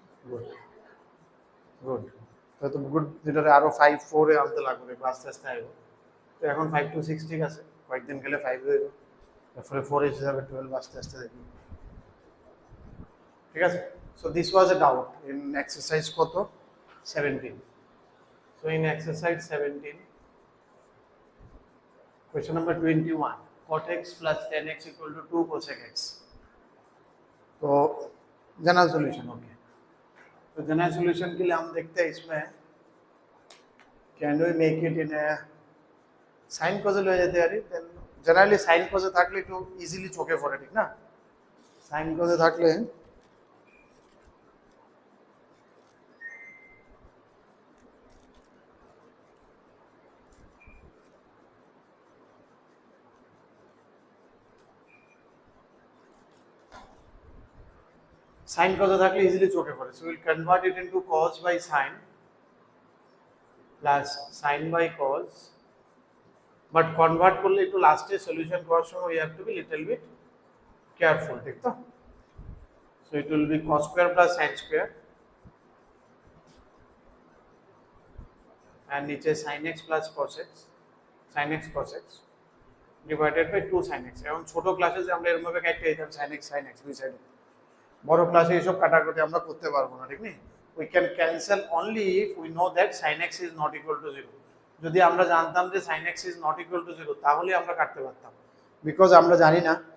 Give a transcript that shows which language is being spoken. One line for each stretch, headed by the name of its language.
Bangla: Good good, তো good, যেটা আরো 5-4 আনতে লাগবে, আস্তে আস্তে আসবো। তো এখন 5 to 6 ঠিক আছে, কয়েকদিন গেলে 5 হয়ে যাবে, তারপরে 4 এসে যাবে, 12 আস্তে আস্তে দেখবি, ঠিক আছে?
English: So this was a doubt in exercise কত 17। So in exercise 17 question number 21, cot x plus tan x equal to 2 cosec x।
Hindi: तो जनरल सॉल्यूशन, ओके। तो जनरल सॉल्यूशन के लिए हम देखते हैं इसमें
English: can we make it in a
Bangla: sign কজে লয়ে যেতে পারি, দেন জেনারেলি সাইন কজে থাকলে একটু ইজিলি চোখে পড়ে, ঠিক না? সাইন কজে থাকলে সাইন কজে থাকলে ইজিলি চোখে পড়ে।
English: so will convert it into cos by sin plus sin by cos, but
Bangla: convert করলে একটু লাস্টে সলিউশন করার সময়
English: we have to be little bit careful,
Bangla: ঠিক তো?
English: So it will be cos square plus sin square and নিচে sin x plus cos x, sin x cos x divided by 2 sin x।
Bangla: এখন ছোট ক্লাসে যে আমরা এরকম ভাবে কাটতে দিতাম sin x দুই সাইডে, বড় ক্লাসে এসব কাটাকুটি আমরা করতে পারবো না, ঠিক নেই?
English: We can cancel only if we know that sin x is not equal to 0।
Bangla: যদি আমরা জানতাম যে sin x
English: is not equal to 0
Bangla: তাহলে আমরা কাটতে পারতাম, বিকজ আমরা জানি না।